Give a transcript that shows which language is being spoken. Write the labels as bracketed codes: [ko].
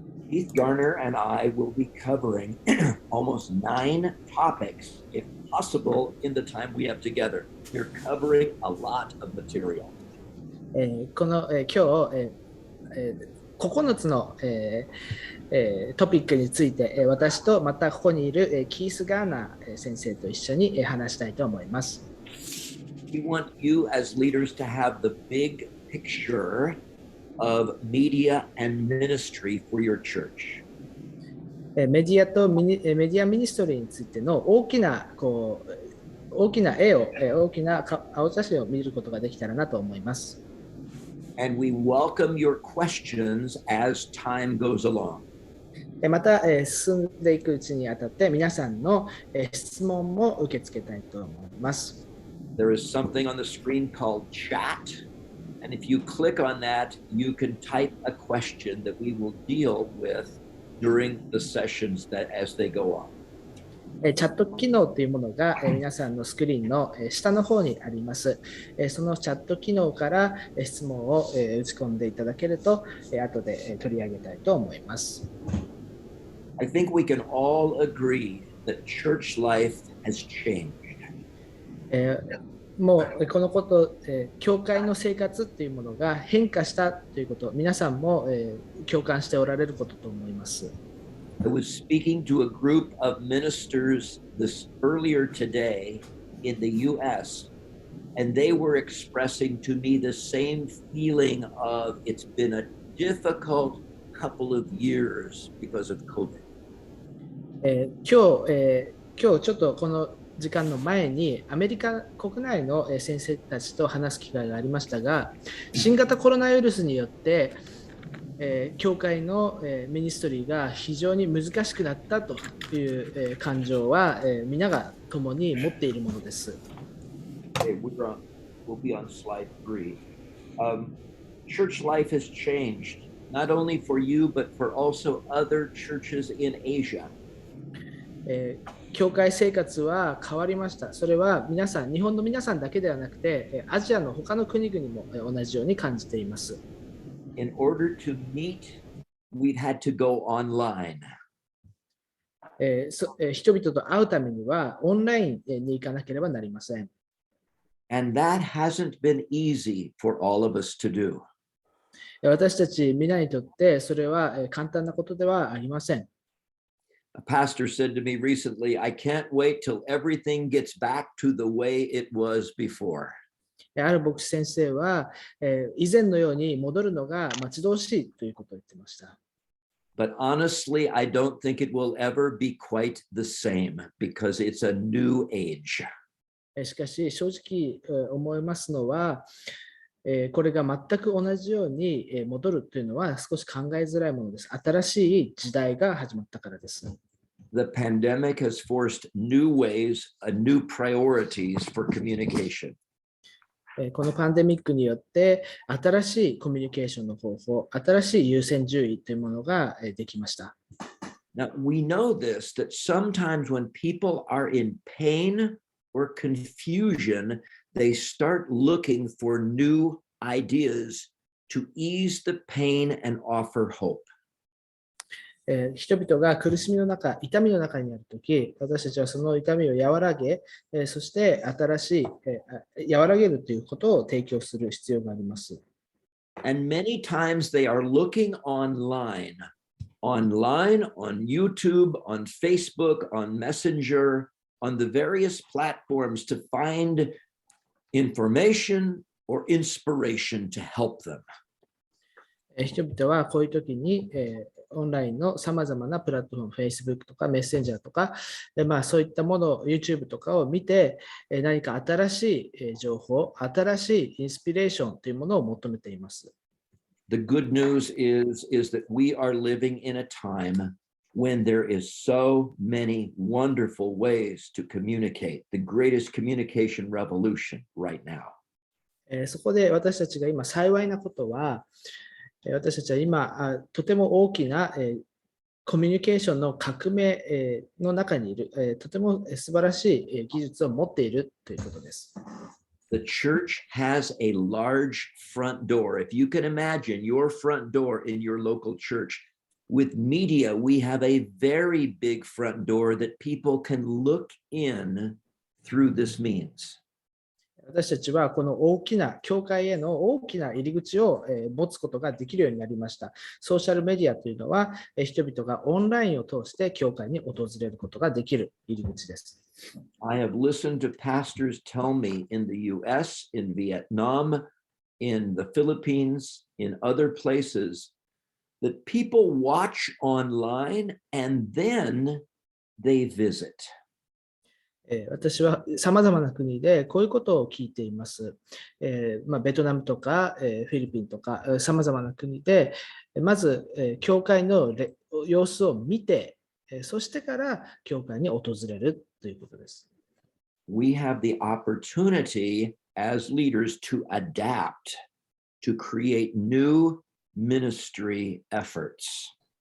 [en] Keith Garner and I will be covering almost 9 topics, if possible, in the time we have together. We're covering a lot of material. [ja] この今日9つのトピックについて私とまたここにいるキース・ガーナー先生と一緒に話したいと思います。 [en] We want you as leaders to have the big picture of media and ministry for your church. [ja] メディアとメディアミニストリーについての大きな絵を大きな青写真を見ることができたらなと思います。 [en] And we welcome your questions as time goes along. [ja] また進んでいくうちにあたって皆さんの質問も受け付けたいと思います。 [en] There is something on the screen called chat, and if you click on that, you can type a question that we will deal with during the sessions that as they go on. [ja] チャット機能というものが皆さんのスクリーンの下の方にあります。そのチャット機能から質問を打ち込んでいただけると後で取り上げたいと思います。 [en] I think we can all agree that church life has changed. [ja] もうこのこと、教会の生活というものが変化したということ、皆さんも共感しておられることと思います。 [en] I was speaking to a group of ministers earlier today in the US, and they were expressing to me the same feeling of it's been a difficult couple of years because of COVID. [ja] 今日ちょっとこの時間の前にアメリカ国内の先生たちと話す機会がありましたが、新型コロナウイルスによって教会のミニストリーが非常に難しくなったという感情は皆が共に持っているものです。 [en] We'll be on slide 3. Church life has changed, not only for you, but for also other churches in Asia. [ja] 教会生活は変わりました。それは皆さん、日本の皆さんだけではなくて、アジアの他の国々も同じように感じています。 [en] In order to meet, we'd had to go online. [ja] 人々と会うためにはオンラインに行かなければなりません。 [en] And that hasn't been easy for all of us to do. [ja] 私たち皆にとってそれは簡単なことではありません。 [en] A pastor said to me recently, I can't wait till everything gets back to the way it was before. [ja] ある牧師先生は、以前のように戻るのが待ち遠しいということを言っていました。 [en] But honestly, I don't think it will ever be quite the same because it's a new age. [ja] しかし、正直思いますのは、これが全く同じように戻るというのは少し考えづらいものです。新しい時代が始まったからです。 [en] The pandemic has forced new ways, new priorities for communication. [ja] このパンデミックによって新しいコミュニケーションの方法、新しい優先順位というものができました。 [en] Now, we know this, that sometimes when people are in pain or confusion, they start looking for new ideas to ease the pain and offer hope. [ja] 人々が苦しみの中、痛みの中にあるとき、私たちはその痛みを和らげ、そして新しい、和らげるということを提供する必要があります。 [en] And many times they are looking online, on YouTube, on Facebook, on Messenger, on the various platforms to find information or inspiration to help them. [ja] 人々はこういうときに、オンラインのさまざまなプラットフォーム、Facebook とかメッセンジャーとか、そういったもの、YouTube とかを見て、何か新しい情報、新しいインスピレーションというものを求めています。 [en] The good news is that we are living in a time when there is so many wonderful ways to communicate, the greatest communication revolution right now. [ja] そこで私たちが今幸いなことは、私たちは今、とても大きなコミュニケーションの革命の中にいる、とても素晴らしい技術を持っているということです。 [en] The church has a large front door. If you can imagine your front door in your local church, with media, we have a very big front door that people can look in through this means. [ja] 私たちはこの大きな教会への大きな入り口を持つことができるようになりました。ソーシャルメディアというのは人々がオンラインを通して教会に訪れることができる入り口です。 [en] I have listened to pastors tell me in the US, in Vietnam, in the Philippines, in other places, that people watch online and then they visit. [ja] 私はさまざまな国でこういうことを聞いています。ベトナムとかフィリピンとかさまざまな国でまず教会の様子を見て、そしてから教会に訪れるということです。 [en] We have the opportunity as leaders to adapt, to create new ministry efforts.